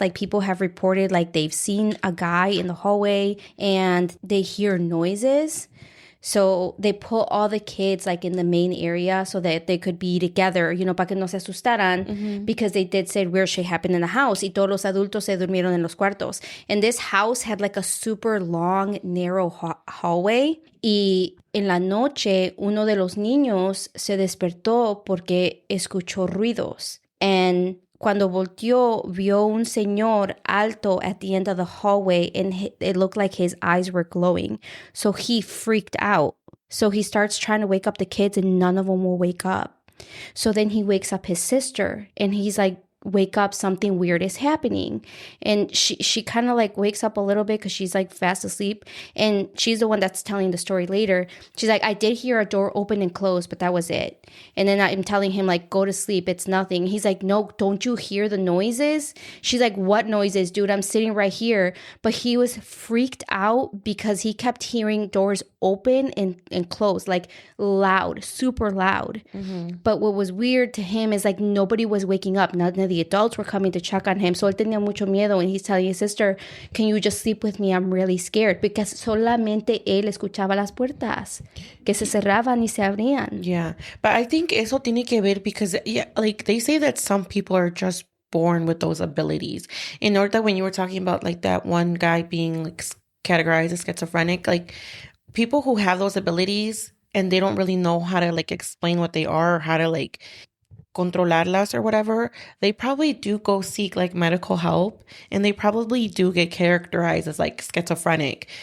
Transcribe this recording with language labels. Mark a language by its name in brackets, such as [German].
[English] Like, people have reported like they've seen a guy in the hallway and they hear noises. So they put all the kids like in the main area so that they could be together, [Spanish] para que no se asustaran, [English] because they did say weird shit happened in the house [Spanish] y todos los adultos se durmieron en los cuartos. [English] And this house had like a super long, narrow hallway. [Spanish] Y en la noche, uno de los niños se despertó porque escuchó ruidos. [English] And [Spanish] cuando volteó, vio un señor alto [English] at the end of the hallway, and it looked like his eyes were glowing. So he freaked out. So he starts trying to wake up the kids, and none of them will wake up. So then he wakes up his sister, and he's like, wake up, something weird is happening. And she kind of like wakes up a little bit because she's like fast asleep, and she's the one that's telling the story later. She's like, I did hear a door open and close, but that was it. And then I'm telling him like, go to sleep, it's nothing. He's like, no, don't you hear the noises? She's like, what noises, dude? I'm sitting right here. But he was freaked out because he kept hearing doors open and close, like loud, super loud. But what was weird to him is like nobody was waking up. None of the adults were coming to check on him. So [Spanish] él tenía mucho miedo, [English] and he's telling his sister, can you just sleep with me? I'm really scared. [Spanish] Because solamente él escuchaba las puertas que se cerraban y se abrían. [English] Yeah. But I think [Spanish] eso tiene que ver [English] because, yeah, like they say that some people are just born with those abilities. In order, when you were talking about like that one guy being like categorized as schizophrenic, like people who have those abilities and they don't really know how to like explain what they are or how to like controlarlas or whatever, they probably do go seek like medical help and they probably do get characterized as like schizophrenic.